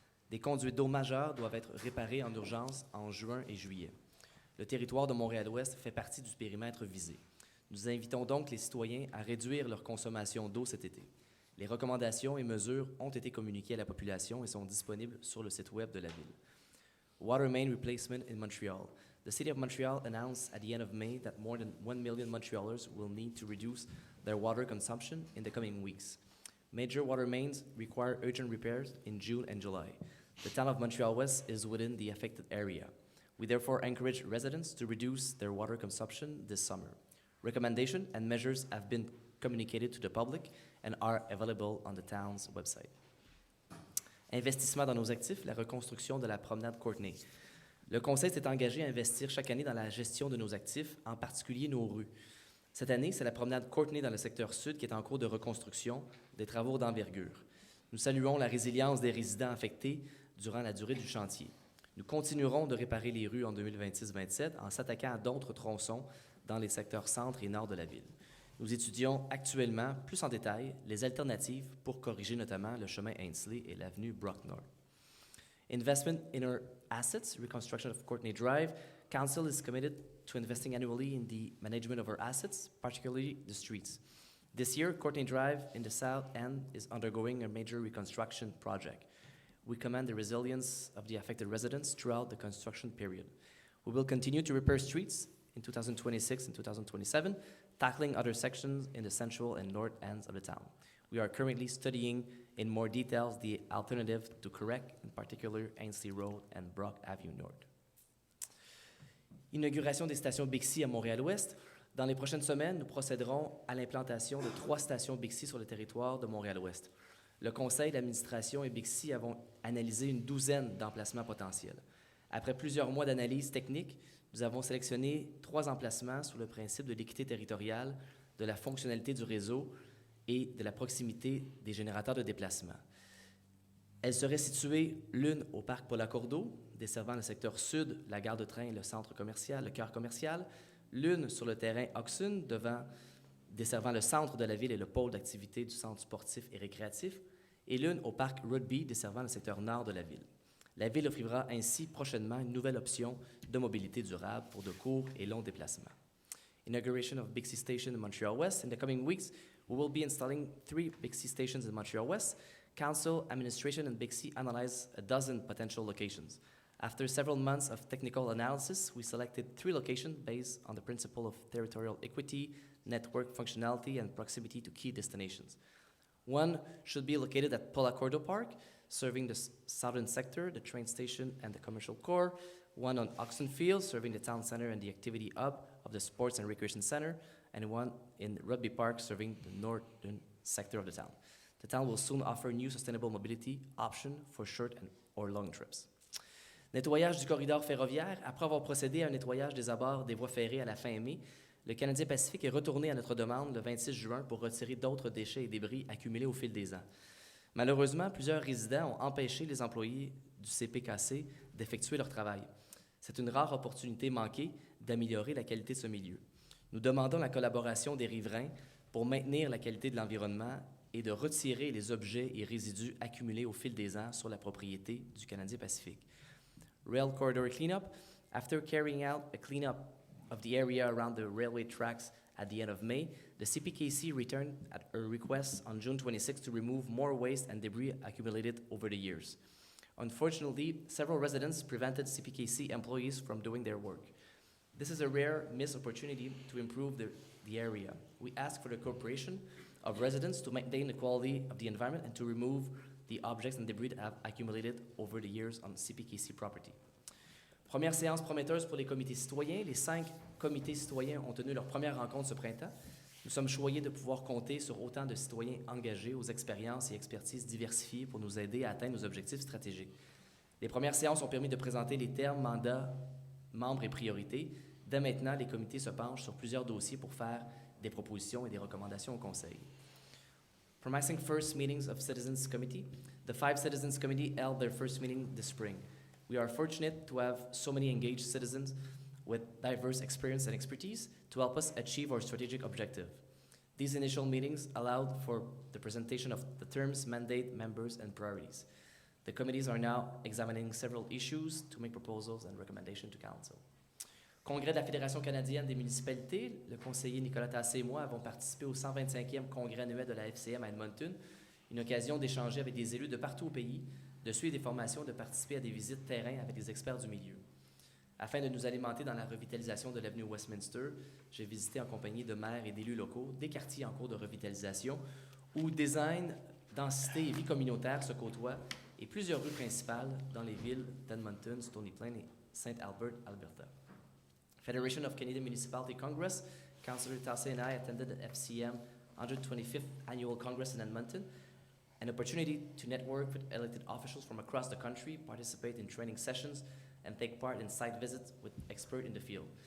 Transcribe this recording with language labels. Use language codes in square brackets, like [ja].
[fr] Des conduites d'eau majeures doivent être réparées en urgence en juin et juillet. Le territoire de Montréal-Ouest fait partie du périmètre visé. Nous invitons donc les citoyens à réduire leur consommation d'eau cet été. Les recommandations et mesures ont été communiquées à la population et sont disponibles sur le site web de la Ville. [en] Water main replacement in Montreal. The City of Montreal announced at the end of May that more than 1 million Montrealers will need to reduce their water consumption in the coming weeks. Major water mains require urgent repairs in June and July. The town of Montreal-West is within the affected area. We therefore encourage residents to reduce their water consumption this summer. Recommendations and measures have been communicated to the public and are available on the town's website. [fr] Investissement dans nos actifs, la reconstruction de la promenade Courtenay. Le conseil s'est engagé à investir chaque année dans la gestion de nos actifs, en particulier nos rues. Cette année, c'est la promenade Courtenay dans le secteur sud qui est en cours de reconstruction, des travaux d'envergure. Nous saluons la résilience des résidents affectés durant la durée du chantier. Nous continuerons de réparer les rues en 2026-27 en s'attaquant à d'autres tronçons dans les secteurs centre et nord de la ville. Nous étudions actuellement, plus en détail, les alternatives pour corriger notamment le chemin Ainsley et l'avenue Brock-North. [en] Investment in our assets, reconstruction of Courtenay Drive. Council is committed to investing annually in the management of our assets, particularly the streets. This year, Courtenay Drive in the south end is undergoing a major reconstruction project. We commend the resilience of the affected residents throughout the construction period. We will continue to repair streets in 2026 and 2027, tackling other sections in the central and north ends of the town. We are currently studying in more details the alternative to correct, in particular Ainsley Road and Brock Avenue North. [fr] Inauguration des stations Bixi à Montréal-Ouest. Dans les prochaines semaines, nous procéderons à l'implantation de 3 stations Bixi sur le territoire de Montréal-Ouest. Le conseil d'administration et Bixi avons analysé une douzaine d'emplacements potentiels. Après plusieurs mois d'analyse technique, nous avons sélectionné 3 emplacements sous le principe de l'équité territoriale, de la fonctionnalité du réseau et de la proximité des générateurs de déplacement. Elles seraient situées l'une au parc Paul-Accordeau, desservant le secteur sud, la gare de train, le centre commercial, le cœur commercial, l'une sur le terrain Oxon, desservant le centre de la ville et le pôle d'activité du centre sportif et récréatif, et l'une au parc Rugby, desservant le secteur nord de la ville. La ville offrira ainsi prochainement une nouvelle option de mobilité durable pour de courts et longs déplacements. [en] Inauguration of Bixi Station in Montreal-West. In the coming weeks, we will be installing 3 Bixi stations in Montreal-West. Council, administration, and Bixi analyzed a dozen potential locations. After several months of technical analysis, we selected 3 locations based on the principle of territorial equity, network functionality, and proximity to key destinations. One should be located at Paul Accordo Park, serving the southern sector, the train station, and the commercial core. One on Oxon Field, serving the town center and the activity hub of the sports and recreation center, and one in Rugby Park, serving the northern sector of the town. The town will soon offer new sustainable mobility option for short or long trips. [fr] Nettoyage du corridor ferroviaire. Après avoir procédé à un nettoyage des abords des voies ferrées à la fin mai, le Canadien Pacifique est retourné à notre demande le 26 juin pour retirer d'autres déchets et débris accumulés au fil des ans. Malheureusement, plusieurs résidents ont empêché les employés du CPKC d'effectuer leur travail. C'est une rare opportunité manquée d'améliorer la qualité de ce milieu. Nous demandons la collaboration des riverains pour maintenir la qualité de l'environnement et de retirer les objets et résidus accumulés au fil des ans sur la propriété du Canadien Pacifique. [en] Rail Corridor Cleanup. After carrying out a cleanup of the area around the railway tracks at the end of May, the CPKC returned at a request on June 26 to remove more waste and debris accumulated over the years. Unfortunately, several residents prevented CPKC employees from doing their work. This is a rare missed opportunity to improve the area. We ask for the cooperation of residents to maintain the quality of the environment and to remove the objects and debris that have accumulated over the years on CPKC property. [fr] Première séance prometteuse pour les comités citoyens. Les 5 comités citoyens ont tenu leur première rencontre ce printemps. Nous sommes choyés de pouvoir compter sur autant de citoyens engagés aux expériences et expertises diversifiées pour nous aider à atteindre nos objectifs stratégiques. Les premières séances ont permis de présenter les termes, mandats, membres et priorités. Dès maintenant, les comités se penchent sur plusieurs dossiers pour faire des propositions et des recommandations au Conseil. [en] Promising first meetings of Citizens Committee. The 5 Citizens Committee held their first meeting this spring. We are fortunate to have so many engaged citizens with diverse experience and expertise to help us achieve our strategic objective. These initial meetings allowed for the presentation of the terms, mandate, members, and priorities. The committees are now examining several issues to make proposals and recommendations to Council. [fr] Congrès de la Fédération canadienne des municipalités, le conseiller Nicolas Tassé et moi avons participé au 125e congrès annuel de la FCM à Edmonton, une occasion d'échanger avec des élus de partout au pays, de suivre des formations, de participer à des visites terrain avec des experts du milieu. Afin de nous alimenter dans la revitalisation de l'avenue Westminster, j'ai visité en compagnie de maires et d'élus locaux des quartiers en cours de revitalisation où design, densité et vie communautaire se côtoient et plusieurs rues principales dans les villes d'Edmonton, Stony Plain et St. Albert, Alberta. [en] Federation of Canadian Municipality Congress, Councillor Tassé and I attended the FCM 125th Annual Congress in Edmonton, an opportunity to network with elected officials from across the country, participate in training sessions, and take part in site visits with experts in the field.